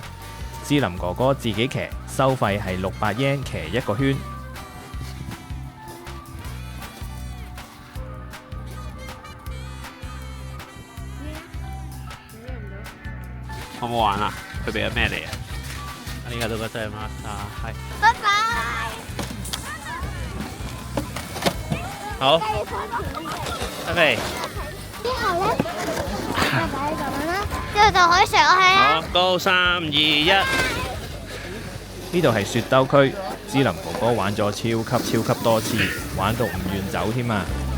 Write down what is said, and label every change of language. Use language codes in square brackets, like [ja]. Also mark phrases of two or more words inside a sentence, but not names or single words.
[yue] 芝林哥哥自己騎，收費係600 yen 騎一個圈。好唔好玩啊？佢俾咗咩嚟啊？ [ja] ありがとうございました。 [yue] 係。拜拜。好，拜拜。之後咧，就擺咁樣啦，之後就可以食落去啦。好，高3、2、1。呢度係雪兜區，芝林哥哥玩咗超級多次，玩到唔願走添啊！